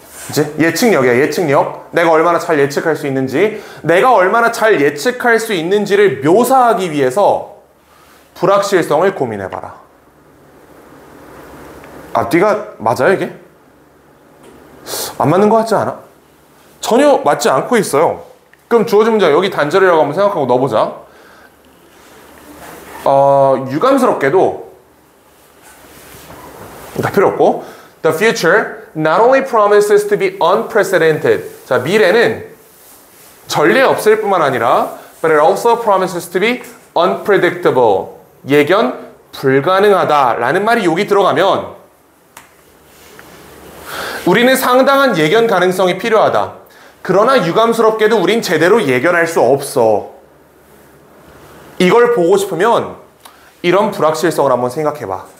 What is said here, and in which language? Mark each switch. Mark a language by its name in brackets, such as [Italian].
[Korean] 이제 예측력이야, 예측력. 내가 얼마나 잘 예측할 수 있는지, 내가 얼마나 잘 예측할 수 있는지를 묘사하기 위해서 불확실성을 고민해봐라. 앞뒤가 맞아요, 이게? 안 맞는 것 같지 않아? 전혀 맞지 않고 있어요. 그럼 주어진 문제 여기 단절이라고 한번 생각하고 넣어보자. 유감스럽게도 다 필요 없고 [English] The future not only promises to be unprecedented. [Korean] 자, 미래는 전례 없을 뿐만 아니라 [English] but it also promises to be unpredictable. [Korean] 예견 불가능하다라는 말이 여기 들어가면 우리는 상당한 예견 가능성이 필요하다. 그러나 유감스럽게도 우린 제대로 예견할 수 없어. 이걸 보고 싶으면 이런 불확실성을 한번 생각해봐.